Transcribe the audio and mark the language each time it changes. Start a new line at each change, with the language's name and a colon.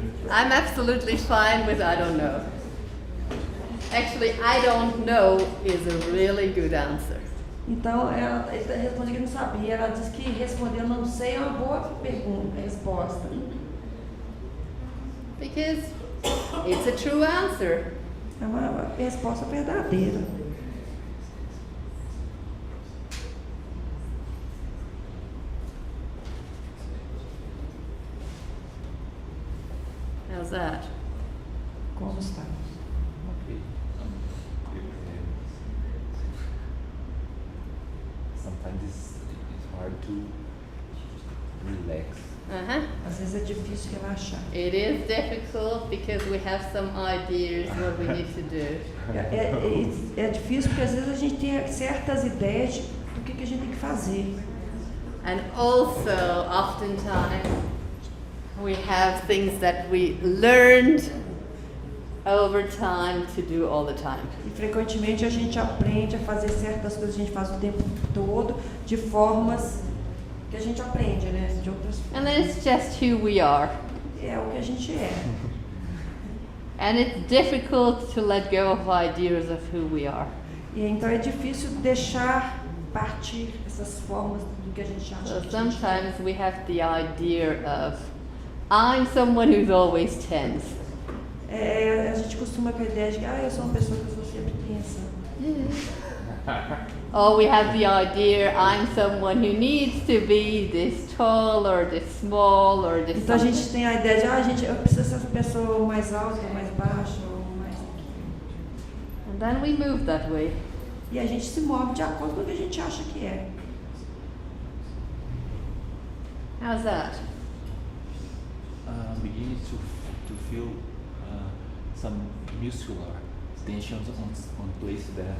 English: I'm absolutely fine with I don't know. Actually, I don't know is a really good answer.
Portuguese: Então, ele respondeu que não sabia. Ela disse que responder não sei é uma boa resposta.
English: Because it's a true answer.
Portuguese: É uma resposta verdadeira.
English: How's that?
Portuguese: Como está?
English: Okay. Sometimes it's hard to relax.
Portuguese: Às vezes é difícil relaxar.
English: It is difficult because we have some ideas what we need to do.
Portuguese: É difícil porque às vezes a gente tem certas ideias do que a gente tem que fazer.
English: And also, oftentimes, we have things that we learned over time to do all the time.
Portuguese: E frequentemente a gente aprende a fazer certas coisas que a gente faz o tempo todo de formas que a gente aprende, né? De outras formas.
English: And then it's just who we are.
Portuguese: É o que a gente é.
English: And it's difficult to let go of ideas of who we are.
Portuguese: E então é difícil deixar partir essas formas do que a gente acha.
English: So
Portuguese: que a gente é.
English: sometimes we have the idea of, I'm someone who's always tense.
Portuguese: A gente costuma com a ideia de que eu sou uma pessoa que eu sou sempre tensa.
English: Or we have the idea, I'm someone who needs to be this tall or this small or this
Portuguese: Então a
English: something.
Portuguese: gente tem a ideia de eu preciso ser essa pessoa mais alta, mais baixa, ou mais.
English: And then we move that way.
Portuguese: E a gente se move de acordo com o que a gente acha que é.
English: How's that? Beginning to feel some muscular tensions on places